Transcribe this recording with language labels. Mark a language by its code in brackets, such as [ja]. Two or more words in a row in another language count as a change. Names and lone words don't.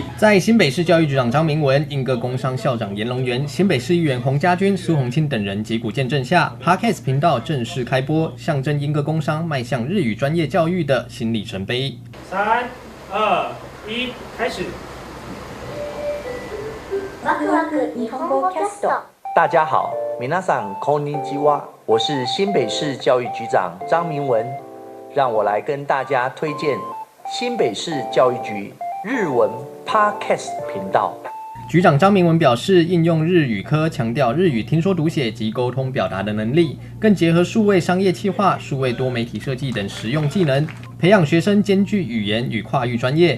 [zh] 在新北市教育局长张明文、英歌工商校长严龙元、新北市议员洪家军、苏宏清等人击鼓见证下 ，Podcast 频道正式开播，象征英歌工商迈向日语专业教育的新里程碑。 3、2、1，开始。大家好， [ja] 皆さんこんにちは， [zh] 我是新北市教育局长张明文，让我来跟大家推荐新北市教育局日文 Podcast 频道。局长张明文表示，应用日语科强调日语听说读写及沟通表达的能力，更结合数位商业企划、数位多媒体设计等实用技能，培养学生兼具语言与跨域专业。